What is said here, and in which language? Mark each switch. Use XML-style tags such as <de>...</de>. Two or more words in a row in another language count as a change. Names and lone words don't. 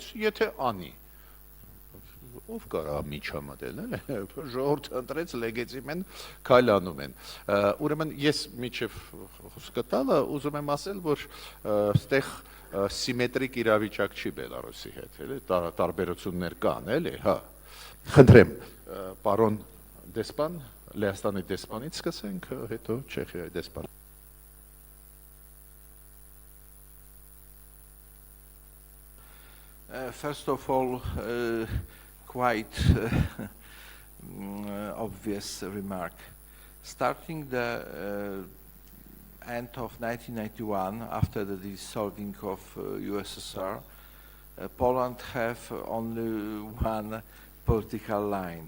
<hy>եթե անի, ով կարա միջամտել, ժողովուրդը ընտրեց լեգիտիմ են, քայլ անում են։ Ուրեմն ես միջև խոսքը տալը ուզում եմ ասել, որ այստեղ սիմետրիկ իրավիճակ չի Բելարուսի հետ, էլի, տարբերություններ կան, էլի, հա։ Խնդրեմ, պարոն դեսպան, Լեհաստանի դեսպանից սկսենք, հետո Չեխիայի դեսպան։</hy> <en>First of all, quite obvious remark. Starting the end of 1991, after the dissolving of USSR, Poland have only one political line.</en>